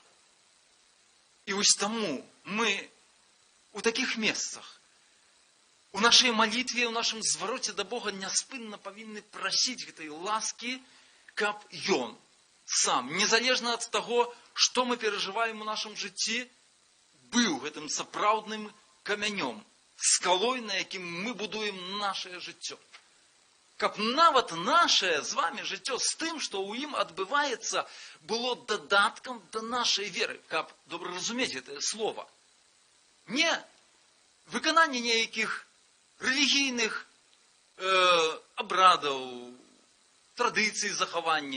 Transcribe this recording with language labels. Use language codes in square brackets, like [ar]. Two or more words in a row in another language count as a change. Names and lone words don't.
[be] І вось таму мы у такіх месцах, у нашай малітве, у нашым звароце да Бога няспынна павінны прасіць гэтай ласкі, каб Ён сам, незалежна ад таго, што мы перажываем у нашым жыцці, быў гэтым сапраўдным камянём, скалой, [uk] на яким ми будуємо наше життя. [be] Каб нават [uk] наше з вами життя з тим, що у ім відбувається, було додатком до нашої віри. Каб добре розуміти це слово. Не виконання ніяких релігійних обрядів, традицій заховання.